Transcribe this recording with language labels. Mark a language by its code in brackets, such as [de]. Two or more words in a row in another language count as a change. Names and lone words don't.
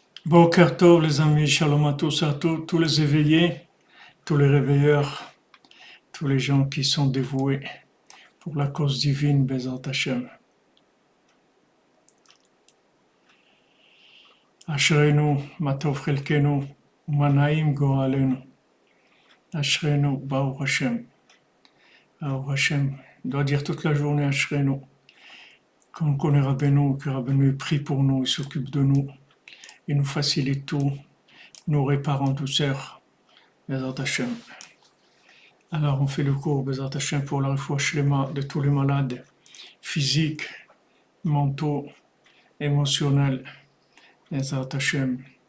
[he] בוקר טוב, [fr] les amis, shalom à tous les éveillés, tous les réveilleurs, tous les gens qui sont dévoués pour la cause divine, [he] בעזרת השם. אשרינו, מה טוב חלקנו, מה נעים גורלנו. אשרינו, ברוך השם. ברוך השם. [fr] On doit dire toute la journée Ashrenu. Quand on connaît Rabbeinu, que Rabbeinu prie pour nous, il s'occupe de nous, il nous facilite tout, nous répare en douceur, [he] בעזרת השם. [fr] Alors on fait le cours [he] בעזרת השם [fr] pour la [he] רפואה שלמה [fr] de tous les malades physiques, mentaux, émotionnels, [he] בעזרת השם.